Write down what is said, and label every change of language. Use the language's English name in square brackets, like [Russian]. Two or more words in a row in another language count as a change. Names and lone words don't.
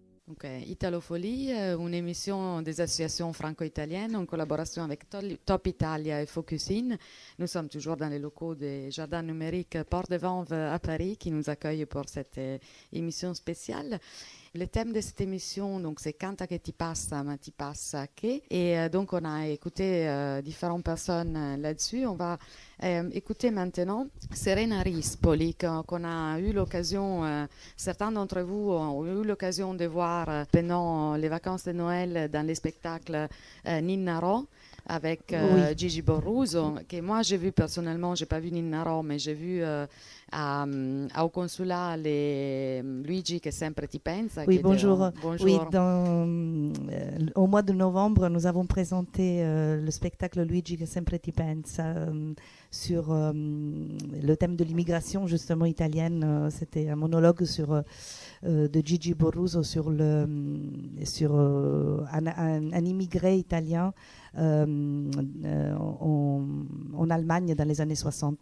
[French] Donc, Italofolie, une émission des associations franco-italiennes en collaboration avec Top Italia et Focus In. Nous sommes toujours dans les locaux des jardins numériques Porte de Vanves à Paris qui nous accueillent pour cette émission spéciale. Le thème de cette émission, donc, c'est [Italian] Canta che ti passa, ma ti passa che. [French] Et donc, on a écouté différentes personnes là-dessus. On va écouter maintenant Serena Rispoli, qu'on a eu l'occasion, certains d'entre vous ont eu l'occasion de voir pendant les vacances de Noël dans les spectacles Ninnarò avec Gigi Borruso, que moi j'ai vu personnellement, j'ai pas vu Ninnarò, mais j'ai vu au consulat Luigi che sempre ti pensa. Oui, bonjour. Bonjour. Oui, au mois de novembre, nous avons présenté le spectacle Luigi che sempre ti pensa sur le thème de l'immigration justement italienne. C'était un monologue de Gigi Borruso sur un immigré italien en Allemagne dans les années 60.